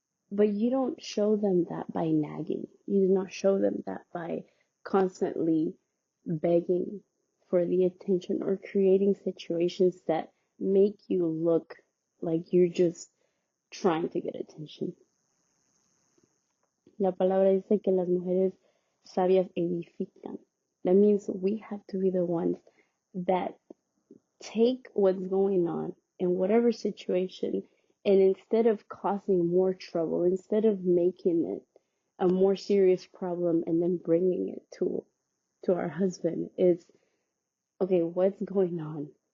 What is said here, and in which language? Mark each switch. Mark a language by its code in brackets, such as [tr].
[en] But you don't show them that by nagging. You do not show them that by constantly begging for the attention or creating situations that make you look like you're just trying to get attention. [es] La palabra dice que las mujeres sabias edifican. [en] That means we have to be the ones that take what's going on in whatever situation, and instead of causing more trouble, instead of making it a more serious problem and then bringing it to our husband, is, okay, what's going on?